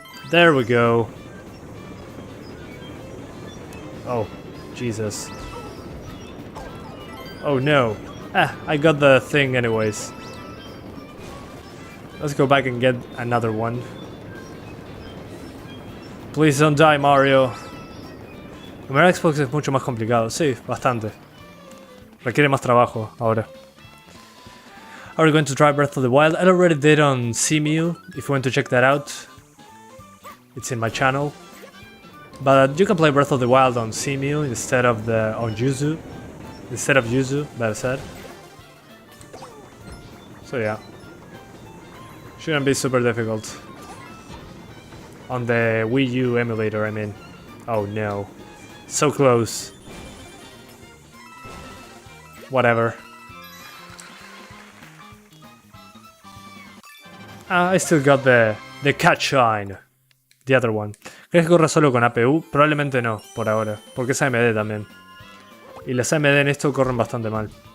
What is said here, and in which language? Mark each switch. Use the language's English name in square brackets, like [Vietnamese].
[English] There we go. Oh, Jesus. Oh no. I got the thing anyways. Let's go back and get another one. Please don't die, Mario. [Spanish] Numerar Xbox es mucho más complicado. Sí, bastante. Requiere más trabajo ahora. [English] Are we going to try Breath of the Wild? I already did on CMU, if you want to check that out. It's in my channel. But you can play Breath of the Wild on CMU instead of on YUZU. Instead of YUZU, better said. So yeah. Shouldn't be super difficult. On the Wii U emulator, I mean. Oh no. So close. Whatever. I still got the cat shine. The other one. [Spanish] ¿Crees que corre solo con APU? Probablemente no, por ahora. Porque es AMD también. Y las AMD en esto corren bastante mal.